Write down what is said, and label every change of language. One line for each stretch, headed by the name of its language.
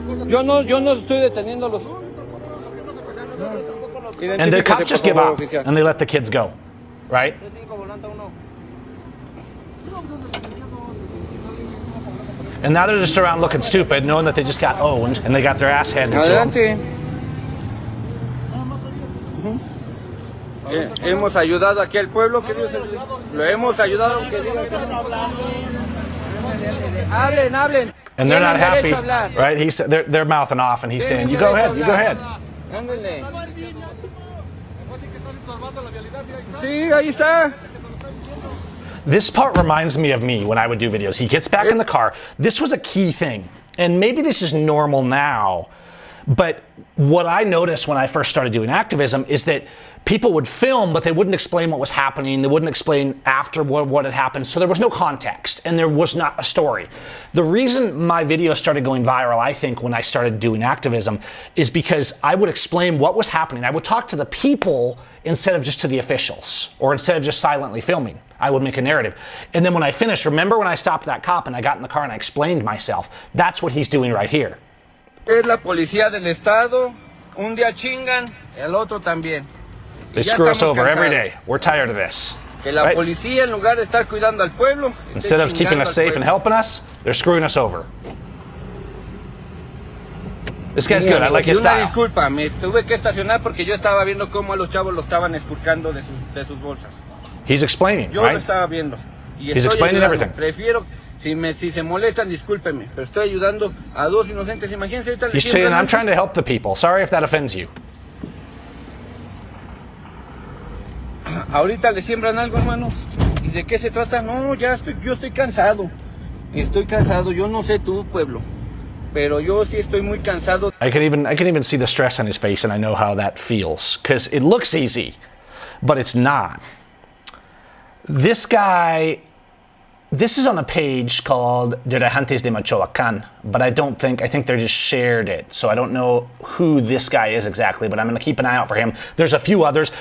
Spanish: Yo no estoy deteniéndolos.
English: And the cops just give up, and they let the kids go. Right? And now they're just around looking stupid, knowing that they just got owned and they got their ass handed to them.
Spanish: Hemos ayudado aquí al pueblo, lo hemos ayudado. Hablen.
English: And they're not happy, right? They're mouthing off, and he's saying, "You go ahead."
Spanish: Sí, ahí está.
English: This part reminds me of me when I would do videos. He gets back in the car. This was a key thing. And maybe this is normal now. But what I noticed when I first started doing activism is that people would film, but they wouldn't explain what was happening. They wouldn't explain after what had happened. So there was no context and there was not a story. The reason my videos started going viral, I think, when I started doing activism is because I would explain what was happening. I would talk to the people instead of just to the officials or instead of just silently filming. I would make a narrative. And then when I finished, remember when I stopped that cop and I got in the car and I explained myself? That's what he's doing right here.
Spanish: Es la policía del estado, un día chingan, el otro también.
English: They screw us over every day. We're tired of this.
Spanish: Que la policía, en lugar de estar cuidando al pueblo,
English: instead of keeping us safe and helping us, they're screwing us over. This guy's good. I like his style.
Spanish: Disculpa, me tuve que estacionar porque yo estaba viendo cómo a los chavos lo estaban esculcando de sus bolsas.
English: He's explaining,
Spanish: yo
English: right?
Spanish: Lo estaba viendo. Y
English: he's explaining everything.
Spanish: Prefiero, si se molestan, discúlpenme, pero estoy ayudando a dos inocentes. Imagínense ahorita.
English: He's saying, I'm trying to help the people. Sorry if that offends you.
Spanish: Ahorita le siembran algo, hermanos. ¿Y de qué se trata? No, yo estoy cansado. Estoy cansado. Yo no sé tú, pueblo, pero yo sí estoy muy cansado.
English: I can even see the stress on his face, and I know how that feels because it looks easy, but it's not. This guy, this is on a page called Dirigentes de Michoacán, but I think they just shared it. So I don't know who this guy is exactly, but I'm going to keep an eye out for him. There's a few others.